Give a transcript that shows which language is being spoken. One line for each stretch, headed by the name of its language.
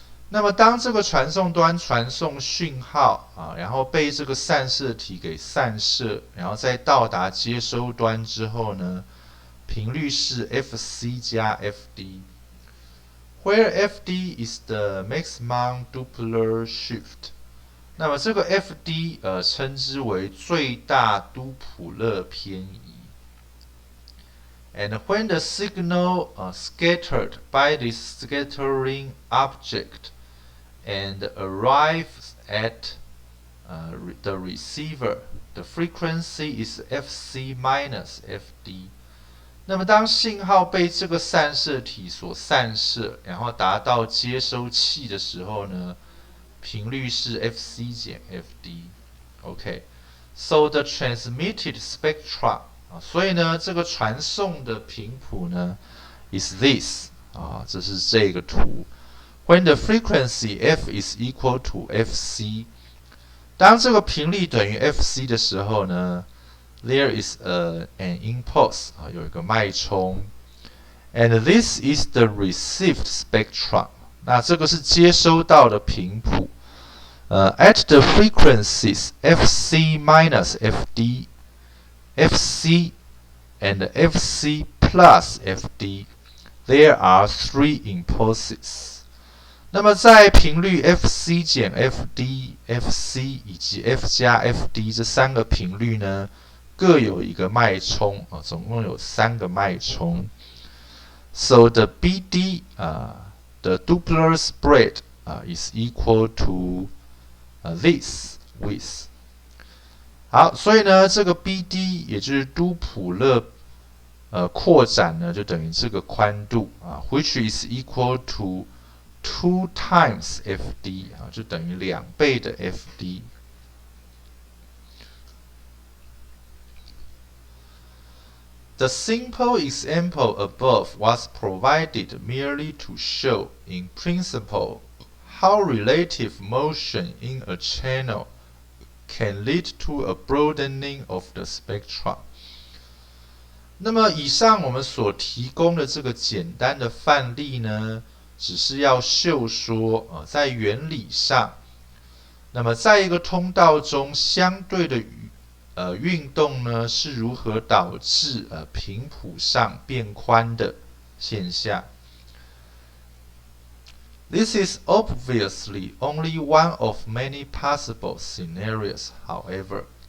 Chinese: 那么当这个传送端传送讯号然后被这个散射体给散射，然后再到达接收端之后呢，频率是 Fc 加 Fd。
English: Where Fd is the maximum Doppler shift，
Chinese: 那么这个 Fd 称之为最大都普勒偏移。
English: And when the signal scattered by this scattering object and arrives at the receiver, the frequency is Fc minus Fd。
Chinese: 那么当信号被这个散射体所散射，然后达到接收器的时候呢，频率是 Fc 减 Fd。
English: OK，so the transmitted spectrum，
Chinese: 所以呢，这个传送的频谱呢
English: is this，
Chinese: 这是这个图。
English: When the frequency f is equal to Fc，
Chinese: 当这个频率等于 Fc 的时候呢，
English: there is an impulse，
Chinese: 有一个脉冲
English: ，and this is the received spectrum。
Chinese: 那这个是接收到的频谱。
English: At the frequencies Fc minus Fd、Fc and Fc plus Fd, there are three impulses。
Chinese: 那么在频率 Fc 减 Fd、Fc 以及 F 加 Fd 这三个频率呢，各有一个脉冲总共有3个脉冲。
English: So the BD the Doppler spread is equal to this width。
Chinese: 好，所以呢，这个 BD 也就是都普勒扩展呢，就等于这个宽度
English: which is equal to 2 times Fd
Chinese: 就等于2倍的 Fd。
English: The simple example above was provided merely to show, in principle, how relative motion in a channel can lead to a broadening of the spectrum。
Chinese: 那么以上我们所提供的这个简单的范例呢，只是要秀说在原理上，那么在一个通道中相对的运动呢是如何导致频谱上变宽的现象。
English: This is obviously only one of many possible scenarios, however.